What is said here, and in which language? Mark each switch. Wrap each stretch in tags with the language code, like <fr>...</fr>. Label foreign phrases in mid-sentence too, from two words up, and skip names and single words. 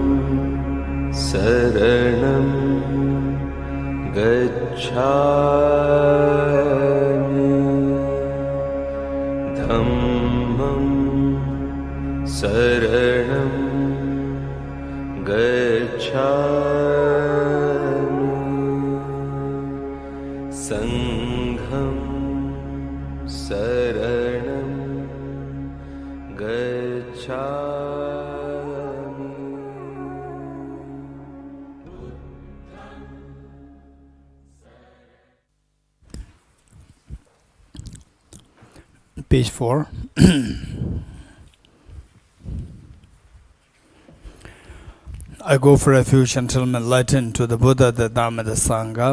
<pi>Saranam Gacchami Dhammam Saranam Gacchami Sangham Saranam Gacchami.</pi> <en>Page 4. I go for refuge until I'm enlightened to the Buddha, the Dharma, the Sangha.</en>